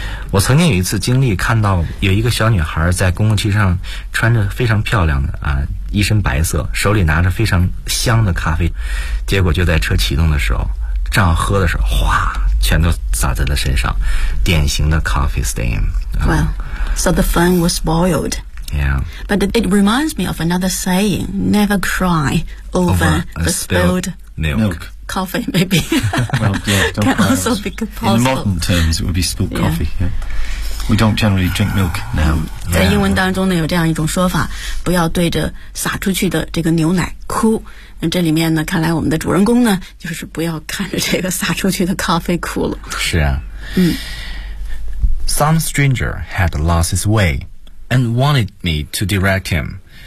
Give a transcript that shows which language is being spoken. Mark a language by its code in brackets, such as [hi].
[zh] 我曾经有一次经历，看到有一个小女孩在公共汽车上穿着非常漂亮的啊，一身白色，手里拿着非常香的咖啡，结果就在车启动的时候，正要喝的时候，哗，全都洒在了身上，典型的 coffee stain。 [en] Well, so the fun was spoiled. Yeah. But it reminds me of another saying: never cry over the spilled milk. Coffee, maybe. Well, yeah, can also be possible. In modern terms, it would be spilt coffee. Yeah. Yeah. We don't generally drink milk now. [zh] 在英文当中呢，有这样一种说法，不要对着洒出去的这个牛奶哭。那这里面呢，看来我们的主人公呢，就是不要看着这个洒出去的咖啡哭了。是啊。嗯。 [en] Some stranger had lost his way and wanted me to direct him.